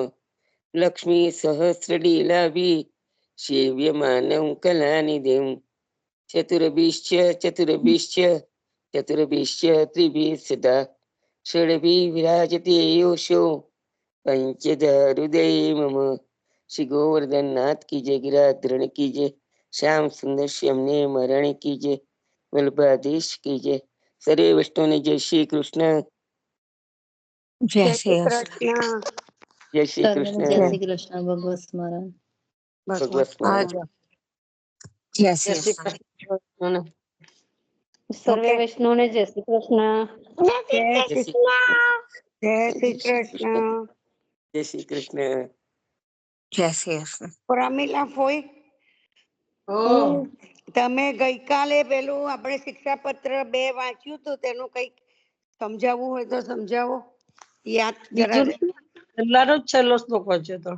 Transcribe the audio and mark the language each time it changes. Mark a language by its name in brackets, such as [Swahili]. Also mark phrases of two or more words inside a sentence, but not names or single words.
[Sanskrit] लक्ष्मी सहस्रलीलाभि सेव्यमानं कलानिधिं चतुर्भिश्च चतुर्भिश्च चतुर्भिश्च त्रिभिः सदा षड्भिः विराजते योषो पंचदहृदय मम। [Hindi] श्री गोवर्धन नाथ की जय, गिराधरण की जय, श्याम सुंदर श्याम ने मरण की जय, वल्लभाधीश की जय। [Gujarati] સર્વે વૈષ્ણવ ને જય શ્રી કૃષ્ણ। [Hindi] जय जय श्री श्री कृष्ण। कृष्ण। जय श्री कृष्ण। जय श्री कृष्ण। भगवत स्मरण। भगवत स्मरण। जय जय श्री श्री कृष्ण। कृष्ण। [Gujarati] સર્વે વૈષ્ણવ ને જય શ્રી કૃષ્ણ। [Hindi] जय जय श्री श्री जय श्री कृष्ण. जय श्री कृष्ण। [Gujarati] જય શ્રી કૃષ્ણ. પ્રમીલા ફોઈ, તમે ગઈકાલે પેલું આપણે શિક્ષાપત્ર 2 વાંચ્યું હતું, તેનું કઈક સમજાવવું હોય તો સમજાવો. યાદ જરા. પહેલાનો જ છેલ્લો શ્લોક વાંચ્યો હતો.